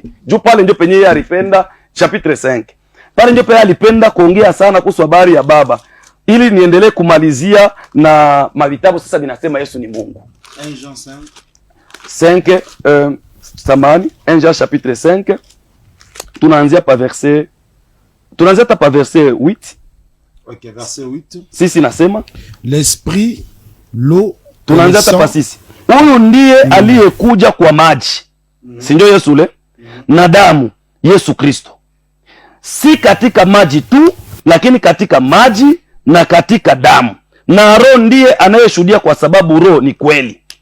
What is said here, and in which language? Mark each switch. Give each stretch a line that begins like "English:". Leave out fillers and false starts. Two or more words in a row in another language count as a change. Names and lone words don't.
Swahili: Juu pale ndio penye yeye alipenda chapitre 5. Pale ndio pale alipenda kuongea sana kuhusu habari ya Baba. Ili niendelee kumalizia na mavitabu sasa vinasema Yesu ni Mungu. 1 Jean 5 samani 1 Jean chapitre 5. Tunaanzia pa verset 8.
French: OK, verset 8.
Swahili: Sisi nasema
French: l'esprit, l'eau,
Swahili: tunaanzia hapa pa sisi. Huyu ndiye aliyekuja kwa maji. Si ndio Yesu le? Na damu, Yesu Kristo. Si katika maji tu, lakini katika maji na katika damu. Na Roho ndiye anayeshuhudia, kwa sababu Roho ni kweli.